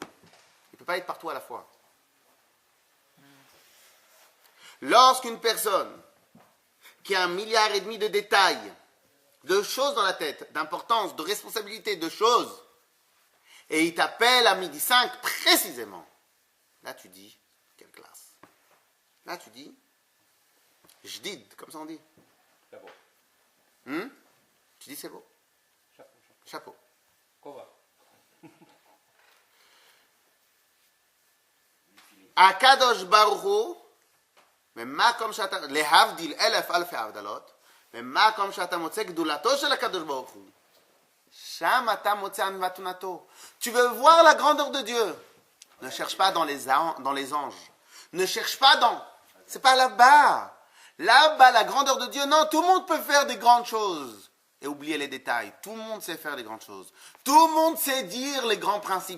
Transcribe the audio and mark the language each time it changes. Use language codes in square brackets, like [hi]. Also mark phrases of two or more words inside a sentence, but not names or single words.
[fr] Il ne peut pas être partout à la fois. Lorsqu'une personne qui a 1,5 milliard de détails, de choses dans la tête, d'importance, de responsabilité, de choses, et il t'appelle à 12h05 précisément, là tu dis, quelle classe. Là tu dis, jdid, comme ça on dit. Chapeau. Tu dis c'est beau. Chapeau. Kova. [he] הקדוש ברוך הוא, ממקום שאתה, להבדיל 1,000 הבדלות, ממקום שאתה מוצא גדולתו של הקדוש ברוך הוא, שם אתה מוצא ענוותנתו. [fr] Tu veux voir la grandeur de Dieu? Ne cherche pas dans les anges. Ne cherche pas dans... C'est pas là-bas. Là-bas, la grandeur de Dieu, non, tout le monde peut faire des grandes choses. Et oublier les détails. Tout le monde sait faire des grandes choses. Tout le monde sait dire les grands principes.